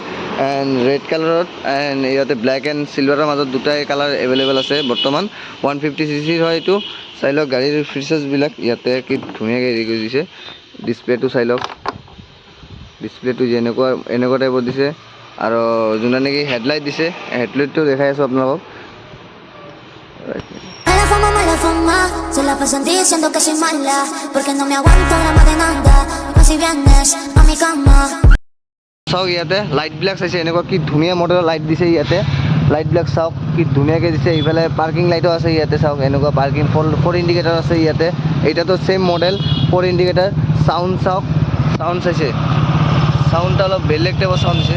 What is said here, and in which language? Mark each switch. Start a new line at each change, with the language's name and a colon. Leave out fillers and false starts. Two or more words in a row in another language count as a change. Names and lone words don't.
English: and red colour
Assamese: এণ্ড ইয়াতে
English: black and silver
Assamese: মাজত দুটাই কালাৰ এভেইলেবল আছে বৰ্তমান। 150cc হয় এইটো। চাই লওক গাড়ীৰ ফিচাৰ্ছবিলাক ইয়াতে কি ধুনীয়াকৈ হেৰি কৰি দিছে। ডিছপ্লেটো চাই লওক, ডিছপ্লেটো যেনেকুৱা এনেকুৱা টাইপত দিছে। আৰু যোনটো নেকি হেডলাইট দিছে, হেডলাইটটো দেখাই আছোঁ আপোনালোকক।
Spanish: Mala fama, se la pasan diciendo que soy mala, porque no me aguanto drama de nada, más si vienes a mi cama.
Assamese: চাওক ইয়াতে লাইটবিলাক চাইছে, এনেকুৱা কি ধুনীয়া
English: model light
Assamese: দিছে ইয়াতে। লাইটবিলাক চাওক কি ধুনীয়াকৈ দিছে। এইফালে
English: parking light
Assamese: আছে ইয়াতে চাওক, এনেকুৱা
English: parking four indicator
Assamese: আছে ইয়াতে। এইটাতো
English: same model 4 indicator.
Assamese: চাউণ্ড চাওক, চাউণ্ড চাইছে, চাউণ্ডটা অলপ বেলেগ টাইপৰ চাউণ্ড দিছে।